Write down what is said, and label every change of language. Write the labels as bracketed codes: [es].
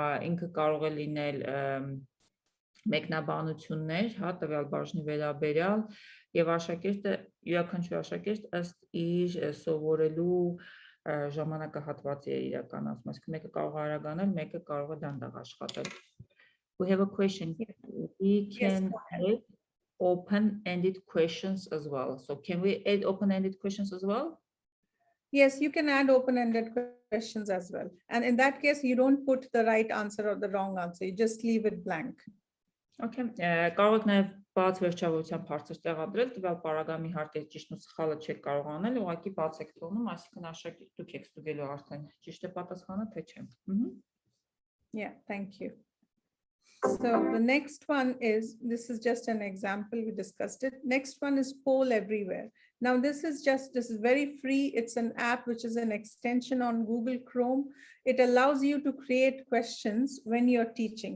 [hy] ինքը կարող է լինել մեկնաբանություններ, հա, տվյալ բաժնի վերաբերյալ եւ աշակերտը յուրաքանչյուր աշակերտ ըստ իր սովորելու ժամանակահատվածի է իրականացնում, այսինքն մեկը կարող է արագանալ, մեկը կարող է դանդաղ աշխատել. [en] We have a question. We can add open-ended questions as well. So can we add open-ended questions as well? Yes, you can add open-ended questions as well. And in that case, you don't put the right answer or the wrong answer. You just leave it blank. [hy] Okay, կարող եք նաև բաց վերջավորության հարցեր տեղադրել, տվյալ պարագայմի հարկերը ճիշտն ու սխալը չեք կարող անել, ուղղակի բաց եք թողնում, այսինքն աշակերտ դուք եք ստուգելու արդեն ճիշտ է պատասխանը թե չէ։ [en] Yeah, thank you. So the next one is, this is just an example, we discussed it. Next one is Poll Everywhere. Now this is very free. It's an app which is an extension on Google Chrome. It allows you to create questions when you're teaching.